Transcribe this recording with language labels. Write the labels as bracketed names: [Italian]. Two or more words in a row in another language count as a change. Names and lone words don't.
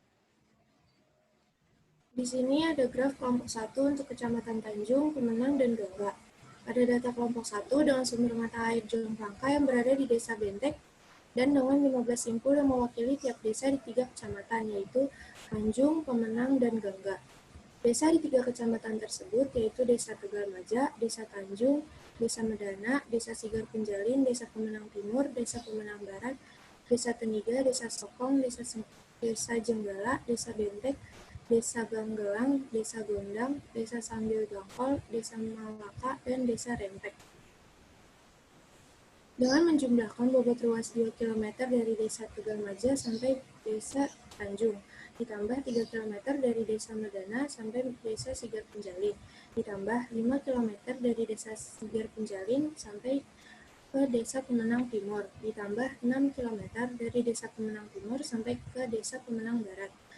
[Indonesian] Di sini ada graf kelompok 1 untuk Kecamatan Tanjung, Pemenang, dan Gangga. Pada data kelompok 1 dengan sumber mata air Jongkangka yang berada di Desa Bentek dan dengan 15 simpul yang mewakili tiap desa di 3 kecamatan yaitu Tanjung, Pemenang, dan Gangga. Desa di 3 kecamatan tersebut yaitu Desa Tegalmaja, Desa Tanjung, Desa Medana, Desa Sigar Penjalin, Desa Pemenang Timur, Desa Pemenang Barat, Desa Teniga, Desa Sokong, Desa Jenggala, Desa Bentek, Desa Ganggelang, Desa Gondang, Desa Sambil Jongkol, Desa Malaka, dan Desa Rempek. Dengan menjumlahkan bobot ruas 2 km dari Desa Tegalmaja sampai Desa Tanjung, ditambah 3 km dari Desa Medana sampai Desa Sigar Penjalin, ditambah 5 km dari Desa Sigar Penjalin sampai ke Desa Pemenang Timur, ditambah 6 km dari Desa Pemenang Timur sampai ke Desa Pemenang Barat,